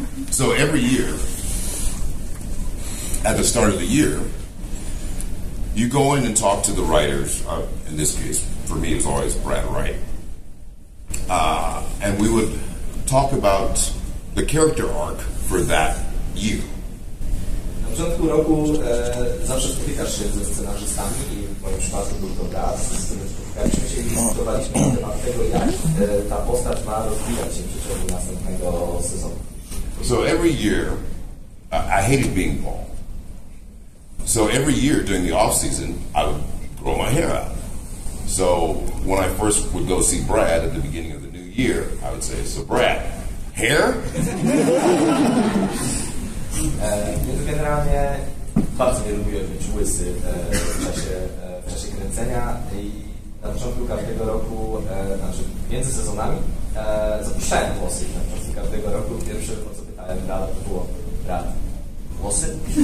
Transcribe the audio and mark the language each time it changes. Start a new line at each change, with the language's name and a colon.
English: So every year, at the start of the year, you go in and talk to the writers. In this case, for me, it was always Brad Wright. And we would talk about the character arc for that year.
Polish: Na początku roku zawsze spotykasz się ze scenarzystami i w moim przypadku był to Brad, z którym spotykaliśmy się i dyskutowaliśmy na temat tego, jak ta postać ma rozwijać się w przeciągu następnego sezonu.
English: So every year, I hated being bald. So every year during the off season, I would grow my hair out. So when I first would go see Brad at the beginning of the new year, I would say, "So Brad, hair?"
Polish: Więc generalnie bardzo nie lubiłem być łysy w czasie kręcenia i na początku każdego roku, znaczy między sezonami, zapuszczałem włosy. Na początku każdego roku pierwsze, o co pytałem Brada, to było: Brad, włosy?